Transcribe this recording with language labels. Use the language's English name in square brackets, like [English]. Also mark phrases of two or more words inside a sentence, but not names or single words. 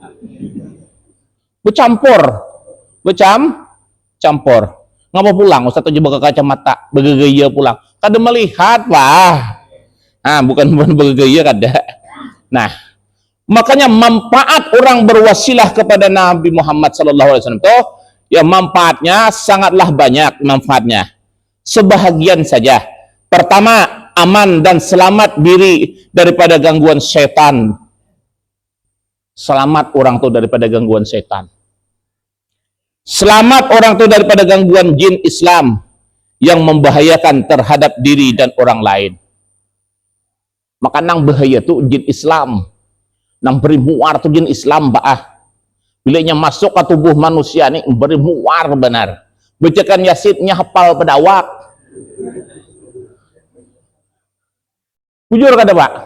[Banjar] Bercampur. Ngapa pulang? Ustaz coba ke kacamata, bergaya pulang. Kada melihat, Pak. Bukan bergaya kada. Nah, makanya manfaat orang berwasilah kepada Nabi Muhammad [Arabic] sallallahu alaihi wasallam [Banjar] itu ya manfaatnya sangatlah banyak manfaatnya. Sebahagian saja. Pertama, aman dan selamat diri daripada gangguan setan. Selamat orang itu daripada gangguan setan. Selamat orang itu daripada gangguan jin Islam yang membahayakan terhadap diri dan orang lain. Maka nang bahaya tu jin Islam. Nang beri muar tu jin Islam baah. Bila nya masuk ke tubuh manusia ni beri muar benar. Bacakan Yasinnya hafal pedawak. Jujur kada Pak?